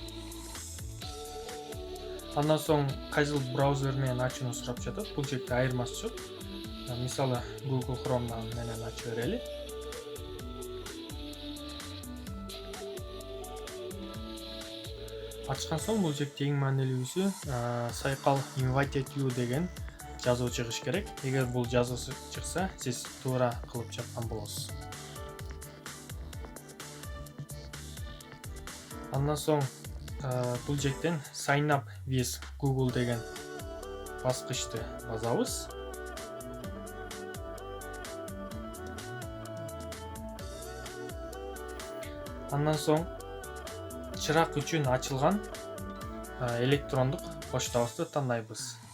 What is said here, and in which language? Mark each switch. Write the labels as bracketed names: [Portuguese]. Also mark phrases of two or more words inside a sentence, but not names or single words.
[Kyrgyz] Андан соң кайсыл браузер менен ачууну сурап жатат. Бул жерде айырмасы жок. Мисалы Google Chrome менен ачып берели. Ачкан соң бул жерде эң маанилүүсү сайкал [English] invited you [Kyrgyz] деген жазуу чыгыш керек. Эгер бул жазуу чыкса, сиз туура кылып жаткан болосуз. Андан соң бул жерден [English] sign up with Google [Kyrgyz] деген баскычты басабыз. Андан соң чырак үчүн ачылган электрондук поштабызды тандайбыз.